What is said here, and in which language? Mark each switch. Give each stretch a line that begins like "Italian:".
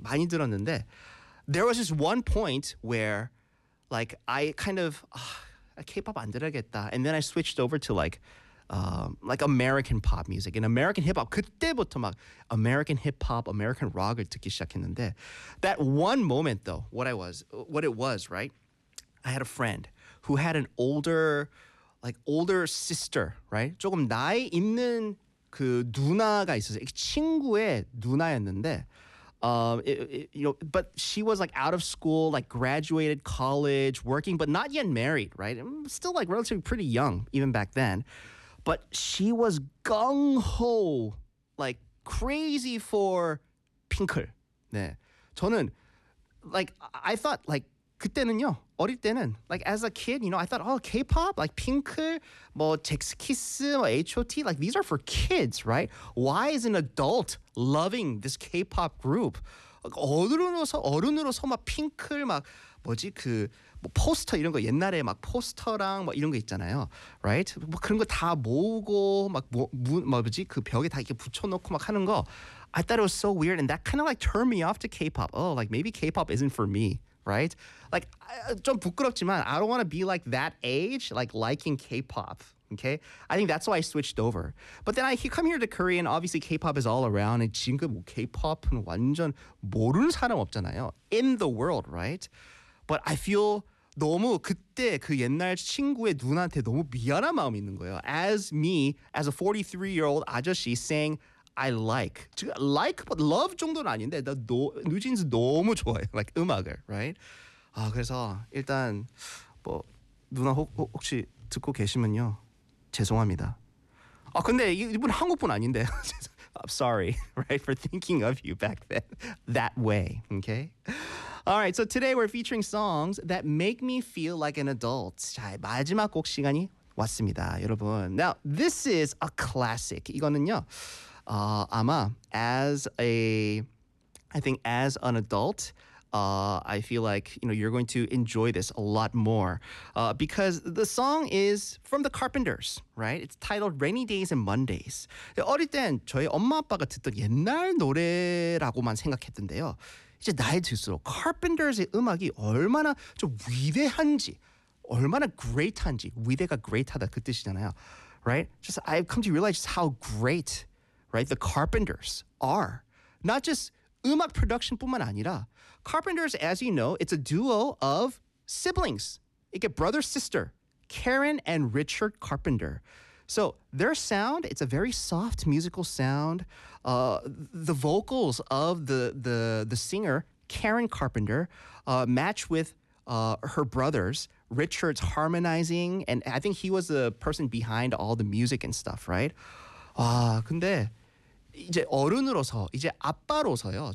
Korean: 많이 들었는데,
English: there was this one point where, like, I kind of K-pop
Korean: 안 들어야겠다,
English: and then I switched over to like American pop music and American hip-hop.
Korean: 그때부터 막
English: American hip-hop, American rock을
Korean: 듣기 시작했는데,
English: that one moment though, what it was, right? I had a friend who had an older sister, right?
Korean: 조금 나이 있는 그 누나가 있었어요. 그 친구의 누나였는데,
English: but she was like out of school, like graduated college, working, but not yet married, right? Still like relatively pretty young even back then. But she was gung-ho, like crazy for Pinker.
Korean: 네. 저는
English: like I thought like
Korean: 그때는요. 어릴 때는
English: like as a kid, you know, I thought, oh, K-pop, like Pinker, 뭐 텍스키스, 뭐 H.O.T, like these are for kids, right? Why is an adult loving this K-pop group?
Korean: 어른으로서 막 핑클 막 뭐지 그 뭐 포스터 이런 거 옛날에 막 포스터랑 막 이런 거 있잖아요, right? 뭐 그런 거 다 모으고 막 뭐지 그 벽에 다 이렇게 붙여놓고 막 하는 거.
English: I thought it was so weird, and that kind of like turned me off to K-pop. Oh, like maybe K-pop isn't for me. Right? Like,
Korean: 좀 부끄럽지만,
English: I don't want to be like that age, like liking K-pop. Okay? I think that's why I switched over. But then I come here to Korea, and obviously K-pop is all around, and
Korean: 지금 K-pop은 완전 모르는 사람 없잖아요.
English: In the world, right? But I feel
Korean: 너무 그때 그 옛날 친구의 누나한테 너무 미안한 마음이 있는 거예요.
English: As me, as a 43-year-old 아저씨 saying, I like, but love
Korean: 정도는 아닌데, 나 뉴진스 너무 좋아해,
English: like 음악을, right?
Korean: 아, 그래서 일단 뭐 누나 혹시 듣고 계시면요, 죄송합니다. 아, 근데 이분 한국분 아닌데,
English: I'm sorry, right, for thinking of you back then, that way, okay? All right, so today we're featuring songs that make me feel like an adult.
Korean: 자, 마지막 곡 시간이 왔습니다, 여러분.
English: Now, this is a classic, 이거는요. 아마 as an adult, I feel like, you know, you're going to enjoy this a lot more because the song is from the Carpenters, right? It's titled Rainy Days and Mondays.
Korean: 어릴 땐 저희 엄마 아빠가 듣던 옛날 노래라고만 생각했던데요. 이제 나이 들수록 Carpenters의 음악이 얼마나 좀 위대한지, 얼마나 great한지, 위대가 great하다 그 뜻이잖아요, right?
English: Just I've come to realize just how great, right, the Carpenters are. Not just 음악 production
Korean: 뿐만 아니라,
English: Carpenters, as you know, it's a duo of siblings. You get brother, sister, Karen and Richard Carpenter. So their sound, it's a very soft musical sound. The vocals of the singer, Karen Carpenter, match with her brothers, Richard's harmonizing, and I think he was the person behind all the music and stuff, right?
Korean: 아, 근데 이제 어른으로서 이제 아빠로서요.